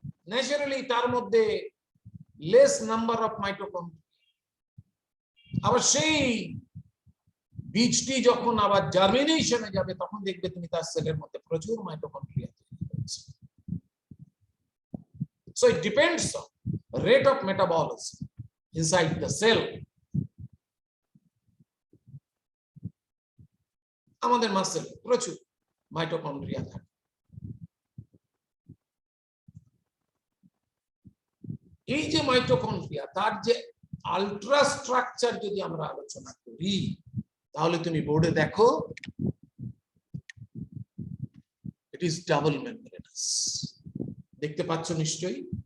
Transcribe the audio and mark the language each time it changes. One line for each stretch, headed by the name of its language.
English: naturally
Bangla: তার মধ্যে
English: Less number of mitochondria.
Bangla: আবার সেই বীজটি যখন আবার জার্মিনেশনে যাবে, তখন দেখবে তুমি তার সেলের মধ্যে প্রচুর মাইটোকন্ড্রিয়া তৈরি হচ্ছে।
English: So it depends on rate of metabolism inside the cell.
Bangla: আমাদের মাসেল প্রচুর মাইটোকন্ড্রিয়া থাকে। এই যে মাইটোকন্ড্রিয়া, তার যে আলট্রা স্ট্রাকচার যদি আমরা আলোচনা করি, তাহলে তুমি বোর্ডে দেখো,
English: It is double membranous.
Bangla: দেখতে পাচ্ছ নিশ্চয়ই।